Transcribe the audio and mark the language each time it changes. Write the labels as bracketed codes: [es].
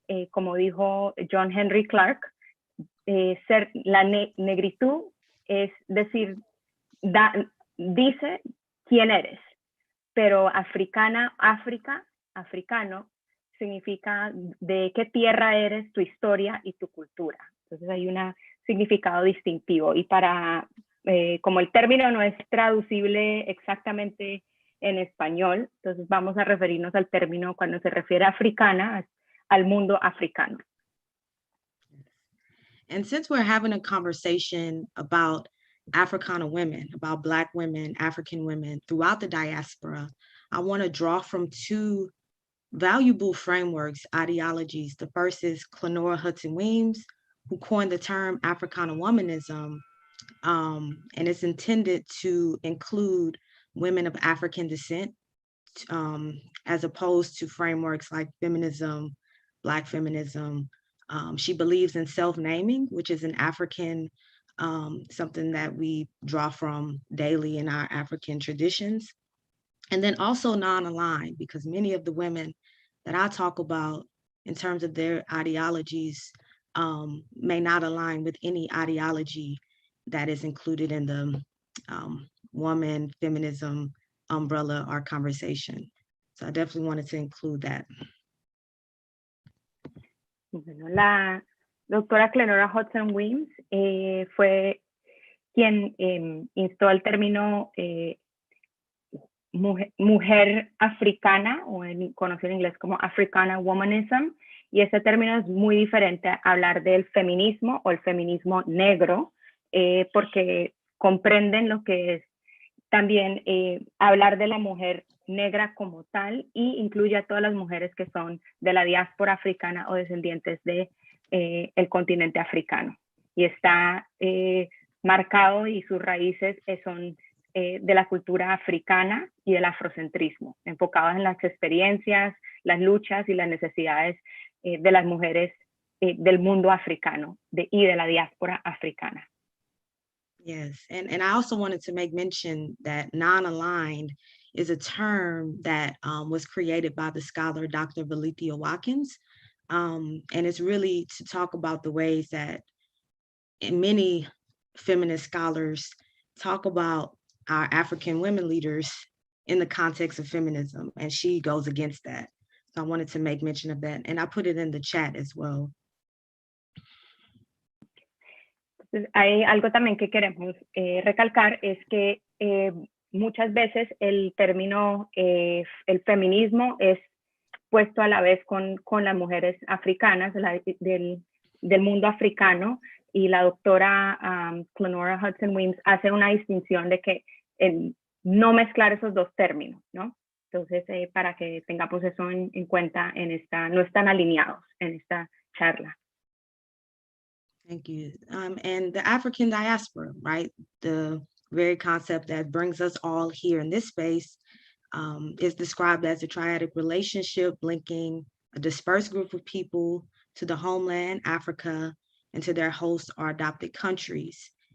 [es] Como dijo John Henry Clark, la negritud es decir, dice quién eres, pero africana, africano, significa de qué tierra eres, tu historia y tu cultura. Entonces hay un significado distintivo, y como el término no es traducible exactamente en español, entonces vamos a referirnos al término cuando se refiere a africana, al mundo africano. [en] And since we're having a conversation about Africana women, about Black women, African women throughout the diaspora, I want to draw from two valuable frameworks, ideologies. The first is Clenora Hudson Weems, who coined the term Africana womanism, and it's intended to include women of African descent, as opposed to frameworks like feminism, Black feminism. She believes in self-naming, which is an African, something that we draw from daily in our African traditions. And then also non-aligned, because many of the women that I talk about in terms of their ideologies may not align with any ideology that is included in the woman feminism umbrella or conversation. So I definitely wanted to include that. [es] Bueno, la doctora Clenora Hudson Weems fue quien instó el término mujer africana, o conocido en inglés como Africana womanism, y ese término es muy diferente a hablar del feminismo o el feminismo negro, porque comprenden lo que es también hablar de la mujer negra como tal, y incluye a todas las mujeres que son de la diáspora africana o descendientes de el continente africano. Y está marcado, y sus raíces son de la cultura africana y del afrocentrismo, enfocadas en las experiencias, las luchas y las necesidades de las mujeres del mundo africano y de la diáspora africana. [en] Yes, and I also wanted to make mention that non-aligned is a term that was created by the scholar Dr. Valethia Watkins, and it's really to talk about the ways that many feminist scholars talk about our African women leaders in the context of feminism, and she goes against that. So I wanted to make mention of that, and I put it in the chat as well. [es] Hay algo también que queremos recalcar, es que muchas veces el término, el feminismo es puesto a la vez con las mujeres africanas del mundo africano, y la doctora Clenora Hudson Weems hace una distinción de que no mezclar esos dos términos, ¿no? Entonces, para que tengamos eso en cuenta, no están alineados en esta charla. [en] Thank you. And the African diaspora, right? The very concept that brings us all here in this space is described as a triadic relationship linking a dispersed group of people to the homeland, Africa, and to their host or adopted countries.